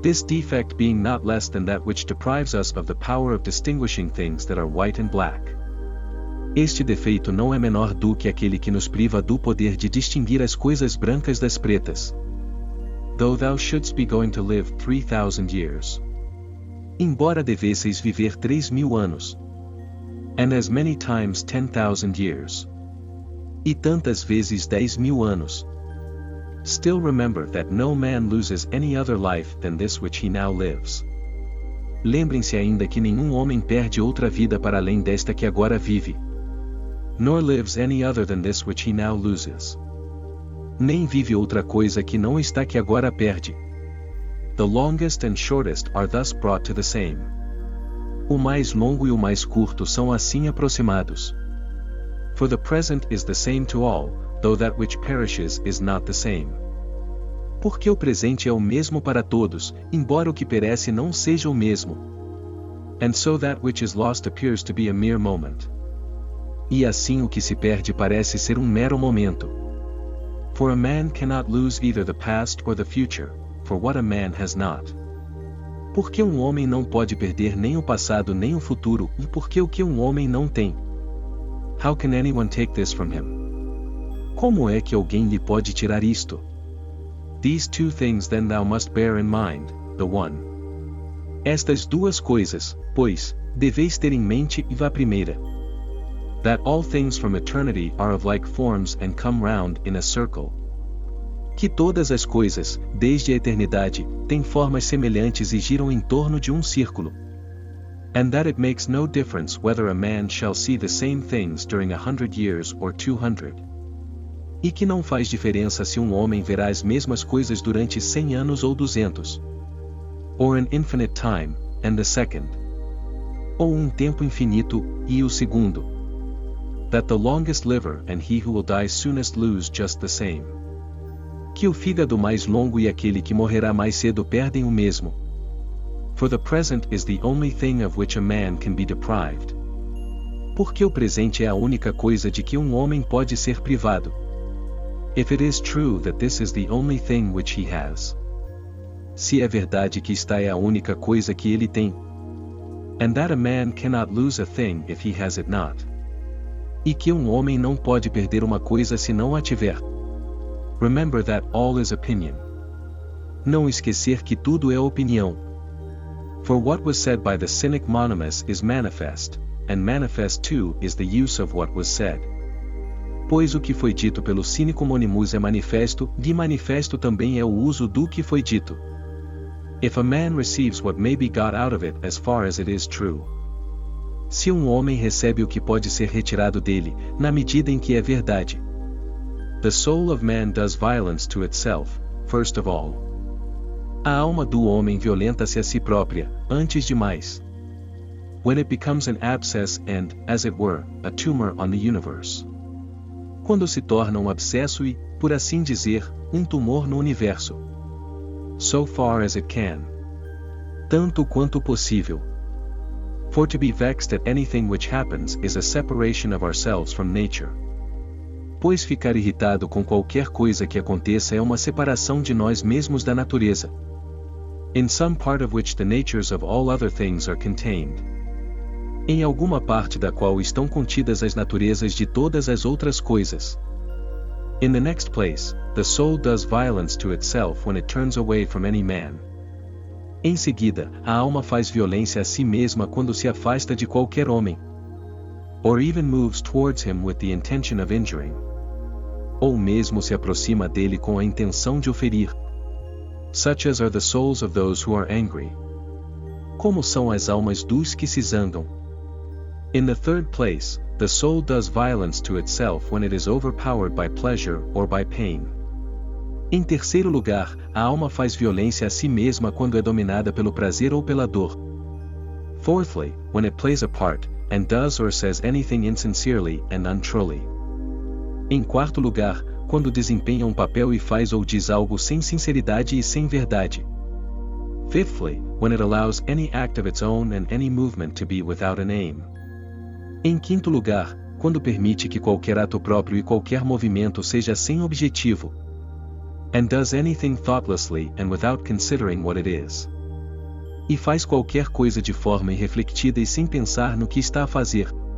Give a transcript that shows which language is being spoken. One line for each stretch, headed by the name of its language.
English: This defect being not less than that which deprives us of the power of distinguishing things that are white and black.
Portuguese: Este defeito não é menor do que aquele que nos priva do poder de distinguir as coisas brancas das pretas.
English: Though thou shouldst be going to live 3,000 years.
Portuguese: Embora devesseis viver 3.000 anos.
English: And as many times 10,000 years.
Portuguese: E tantas vezes 10.000 anos.
English: Still remember that no man loses any other life than this which he now lives.
Portuguese: Lembrem-se ainda que nenhum homem perde outra vida para além desta que agora vive.
English: Nor lives any other than this which he now loses.
Portuguese: Nem vive outra coisa que não está que agora perde.
English: The longest and shortest are thus brought to the same.
Portuguese: O mais longo e o mais curto são assim aproximados.
English: For the present is the same to all, though that which perishes is not the same.
Portuguese: Porque o presente é o mesmo para todos, embora o que perece não seja o mesmo.
English: And so that which is lost appears to be a mere moment.
Portuguese: E assim o que se perde parece ser mero momento.
English: For a man cannot lose either the past or the future, for what a man has not.
Portuguese: Porque homem não pode perder nem o passado nem o futuro, e porque o que homem não tem.
English: How can anyone take this from him?
Portuguese: Como é que alguém lhe pode tirar isto?
English: These two things then thou must bear in mind, the one.
Portuguese: Estas duas coisas, pois, deveis ter em mente e vá primeira.
English: That all things from eternity are of like forms and come round in a circle.
Portuguese: Que todas as coisas, desde a eternidade, têm formas semelhantes e giram em torno de círculo.
English: And that it makes no difference whether a man shall see the same things during 100 years or 200.
Portuguese: E que não faz diferença se homem verá as mesmas coisas durante 100 anos ou 200.
English: Or an infinite time, and the second.
Portuguese: Ou tempo infinito, e o segundo.
English: That the longest liver and he who will die soonest lose just the same.
Portuguese: Que o fígado mais longo e aquele que morrerá mais cedo perdem o mesmo.
English: For the present is the only thing of which a man can be deprived.
Portuguese: Porque o presente é a única coisa de que homem pode ser privado.
English: If it is true that this is the only thing which he has.
Portuguese: Se é verdade que esta é a única coisa que ele tem.
English: And that a man cannot lose a thing if he has it not.
Portuguese: E que homem não pode perder uma coisa se não a tiver.
English: Remember that all is opinion.
Portuguese: Não esquecer que tudo é opinião.
English: For what was said by the cynic Monimus is manifest, and manifest too is the use of what was said.
Portuguese: Pois o que foi dito pelo cínico Monimus é manifesto, e manifesto também é o uso do que foi dito.
English: If a man receives what may be got out of it as far as it is true.
Portuguese: Se homem recebe o que pode ser retirado dele, na medida em que é verdade.
English: The soul of man does violence to itself, first of all.
Portuguese: A alma do homem violenta-se a si própria, antes de mais.
English: When it becomes an abscess and, as it were, a tumor on the universe.
Portuguese: Quando se torna abscesso e, por assim dizer, tumor no universo.
English: So far as it can.
Portuguese: Tanto quanto possível.
English: For to be vexed at anything which happens is a separation of ourselves from nature.
Portuguese: Pois ficar irritado com qualquer coisa que aconteça é uma separação de nós mesmos da natureza.
English: In some part of which the natures of all other things are contained.
Portuguese: Em alguma parte da qual estão contidas as naturezas de todas as outras coisas.
English: In the next place, the soul does violence to itself when it turns away from any man.
Portuguese: Em seguida, a alma faz violência a si mesma quando se afasta de qualquer homem.
English: Or even moves towards him with the intention of injuring.
Portuguese: Ou mesmo se aproxima dele com a intenção de o ferir.
English: Such as are the souls of those who are angry.
Portuguese: Como são as almas dos que se zangam.
English: In the third place, the soul does violence to itself when it is overpowered by pleasure or by pain.
Portuguese: Em terceiro lugar, a alma faz violência a si mesma quando é dominada pelo prazer ou pela dor.
English: Fourthly, when it plays a part, and does or says anything insincerely and untruly.
Portuguese: Em quarto lugar, quando desempenha um papel e faz ou diz algo sem sinceridade e sem verdade.
English: Fifthly, when it allows any act of its own and any movement to be without an aim.
Portuguese: Em quinto lugar, quando permite que qualquer ato próprio e qualquer movimento seja sem objetivo.
English: And does anything thoughtlessly and without considering what it is.
Portuguese: E faz qualquer coisa de forma irrefletida e sem pensar no que está a fazer.